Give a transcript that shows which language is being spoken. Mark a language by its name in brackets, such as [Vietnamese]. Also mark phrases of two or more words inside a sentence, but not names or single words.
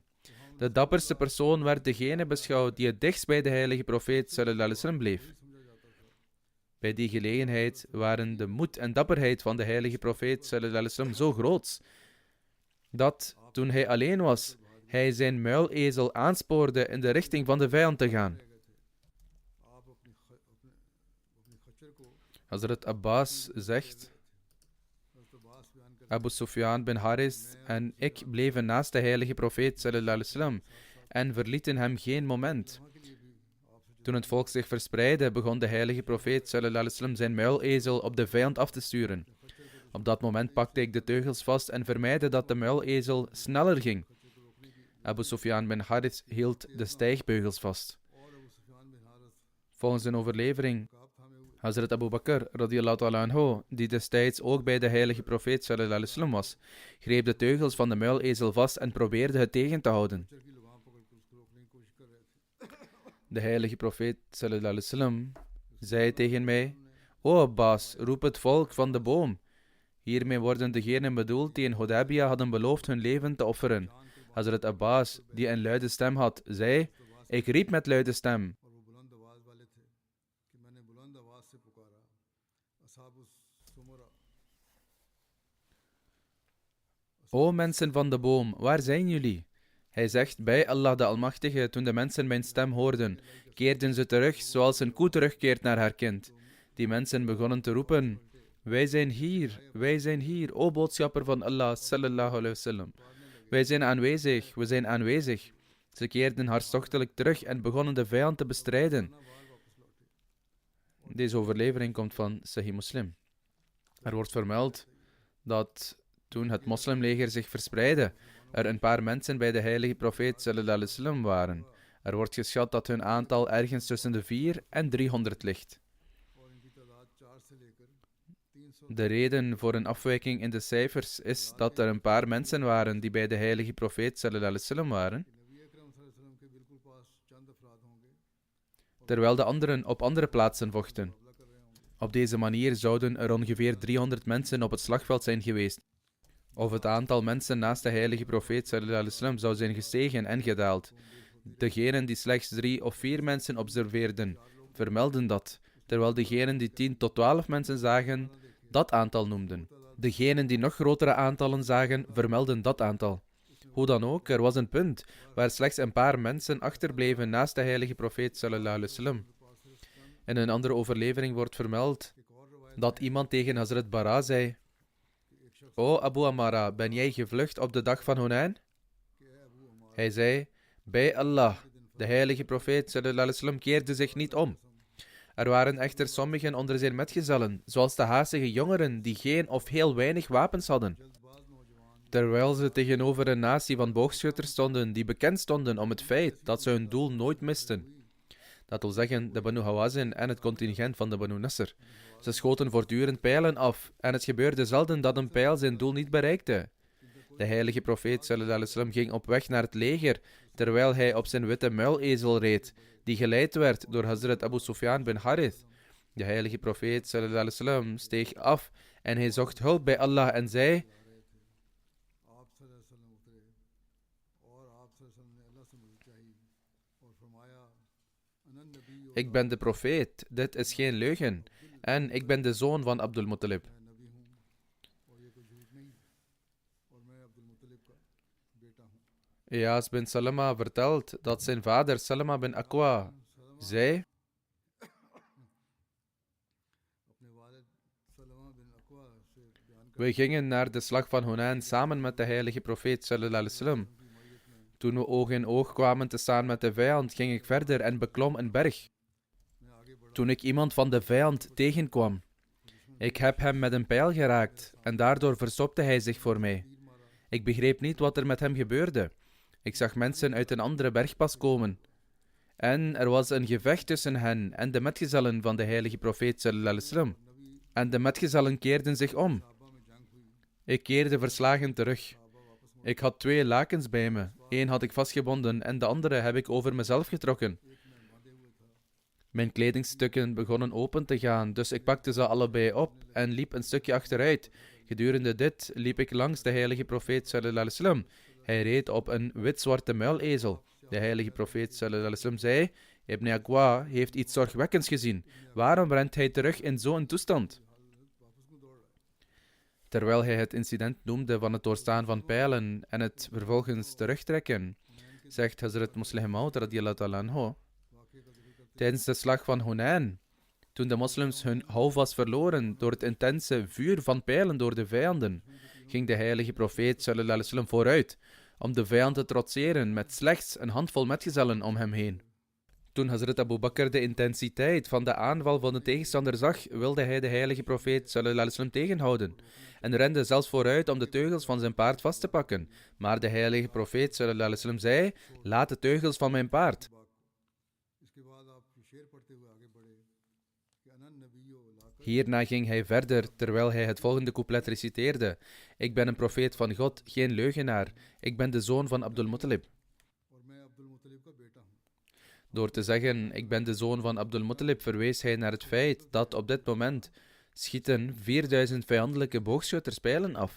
[Dutch] De dapperste persoon werd degene beschouwd die het dichtst bij de heilige profeet [Arabic] صلى الله عليه وسلم [Dutch] bleef. Bij die gelegenheid waren de moed en dapperheid van de heilige profeet [Arabic] صلى الله عليه وسلم [Dutch] zo groot, dat, toen hij alleen was, hij zijn muilezel aanspoorde in de richting van de vijand te gaan. Hazrat Abbas zegt: Abu Sufyan bin Haris en ik bleven naast de heilige profeet [Arabic] صلى الله عليه وسلم [Dutch] en verlieten hem geen moment. Toen het volk zich verspreidde, begon de heilige profeet [Arabic] صلى الله عليه وسلم [Dutch] zijn muilezel op de vijand af te sturen. Op dat moment pakte ik de teugels vast en vermijdde dat de muilezel sneller ging. Abu Sufyan bin Haris hield de stijgbeugels vast. Volgens een overlevering, Hazrat Abu Bakr [Arabic] رضي الله تعالى عنه, [Dutch] die destijds ook bij de heilige profeet [Arabic] صلى الله عليه وسلم [Dutch] was, greep de teugels van de muilezel vast en probeerde het tegen te houden. De heilige profeet [Arabic] صلى الله عليه وسلم [Dutch] zei tegen mij: O Abbas, roep het volk van de boom. Hiermee worden degenen bedoeld die in Hudaybiyah hadden beloofd hun leven te offeren. Hazrat Abbas, die een luide stem had, zei: ik riep met luide stem: O mensen van de boom, waar zijn jullie? Hij zegt: bij Allah de Almachtige, toen de mensen mijn stem hoorden, keerden ze terug zoals een koe terugkeert naar haar kind. Die mensen begonnen te roepen: wij zijn hier, o boodschapper van Allah [Arabic] صلى الله عليه وسلم. [Dutch] Wij zijn aanwezig, we zijn aanwezig. Ze keerden hartstochtelijk terug en begonnen de vijand te bestrijden. Deze overlevering komt van Sahih Muslim. Er wordt vermeld dat toen het moslimleger zich verspreidde, er een paar mensen bij de heilige profeet [Arabic] صلى الله عليه وسلم [Dutch] waren. Er wordt geschat dat hun aantal ergens tussen de 400 en 300 ligt. De reden voor een afwijking in de cijfers is dat er een paar mensen waren die bij de heilige profeet [Arabic] صلى الله عليه وسلم [Dutch] waren, terwijl de anderen op andere plaatsen vochten. Op deze manier zouden er ongeveer 300 mensen op het slagveld zijn geweest. Of het aantal mensen naast de heilige profeet [Arabic] صلى الله عليه وسلم [Dutch] zou zijn gestegen en gedaald. Degenen die slechts 3 of 4 mensen observeerden, vermelden dat, terwijl degenen die 10 tot 12 mensen zagen, dat aantal noemden. Degenen die nog grotere aantallen zagen, vermelden dat aantal. Hoe dan ook, er was een punt waar slechts een paar mensen achterbleven naast de heilige profeet [Arabic] صلى الله عليه وسلم. [Dutch] In een andere overlevering wordt vermeld dat iemand tegen Hazrat Bara zei: O Abu Amara, ben jij gevlucht op de dag van Hunain? Hij zei: bij Allah, de heilige profeet [Arabic] صلى الله عليه وسلم [Dutch] keerde zich niet om. Er waren echter sommigen onder zijn metgezellen, zoals de haastige jongeren die geen of heel weinig wapens hadden. Terwijl ze tegenover een natie van boogschutters stonden die bekend stonden om het feit dat ze hun doel nooit misten. Dat wil zeggen de Banu Hawazin en het contingent van de Banu Nasr. Ze schoten voortdurend pijlen af en het gebeurde zelden dat een pijl zijn doel niet bereikte. De heilige profeet [Arabic] صلى الله عليه وسلم [Dutch] ging op weg naar het leger, terwijl hij op zijn witte muilezel reed, die geleid werd door Hazrat Abu Sufyan bin Harith. De heilige profeet [Arabic] صلى الله عليه وسلم [Dutch] steeg af en hij zocht hulp bij Allah en zei: Ik ben de profeet, dit is geen leugen, en ik ben de zoon van Abdul Muttalib. Iyas bin Salama vertelt dat zijn vader Salama bin Aqwa zei: We gingen naar de slag van Hunain samen met de heilige profeet [Arabic] صلى الله عليه وسلم. [Dutch] Toen we oog in oog kwamen te staan met de vijand, ging ik verder en beklom een berg. Toen ik iemand van de vijand tegenkwam, ik heb hem met een pijl geraakt en daardoor verstopte hij zich voor mij. Ik begreep niet wat er met hem gebeurde. Ik zag mensen uit een andere bergpas komen. En er was een gevecht tussen hen en de metgezellen van de heilige profeet [Arabic] صلى الله عليه وسلم. [Dutch] En de metgezellen keerden zich om. Ik keerde verslagen terug. Ik had 2 lakens bij me. 1 had ik vastgebonden en de andere heb ik over mezelf getrokken. Mijn kledingstukken begonnen open te gaan, dus ik pakte ze allebei op en liep een stukje achteruit. Gedurende dit liep ik langs de heilige profeet [Arabic] صلى الله عليه وسلم. [Dutch] Hij reed op een wit-zwarte muilezel. De heilige profeet [Arabic] صلى الله عليه وسلم [Dutch] zei: Ibn Aqwa heeft iets zorgwekkends gezien. Waarom rent hij terug in zo'n toestand? Terwijl hij het incident noemde van het doorstaan van pijlen en het vervolgens terugtrekken, zegt Hazrat Muslih Maud [Arabic] رضي الله تعالى عنه: [Dutch] Tijdens de slag van Hunain, toen de moslims hun houvast verloren door het intense vuur van pijlen door de vijanden, ging de heilige profeet [Arabic] صلى الله عليه وسلم [Dutch] vooruit om de vijand te trotseren met slechts een handvol metgezellen om hem heen. Toen Hazrat Abu Bakr de intensiteit van de aanval van de tegenstander zag, wilde hij de heilige profeet [Arabic] صلى الله عليه وسلم [Dutch] tegenhouden en rende zelfs vooruit om de teugels van zijn paard vast te pakken. Maar de heilige profeet [Arabic] صلى الله عليه وسلم [Dutch] zei: Laat de teugels van mijn paard. Hierna ging hij verder, terwijl hij het volgende couplet reciteerde: Ik ben een profeet van God, geen leugenaar. Ik ben de zoon van Abdul Muttalib. Door te zeggen: Ik ben de zoon van Abdul Muttalib, verwees hij naar het feit dat op dit moment schieten 4000 vijandelijke boogschutters pijlen af.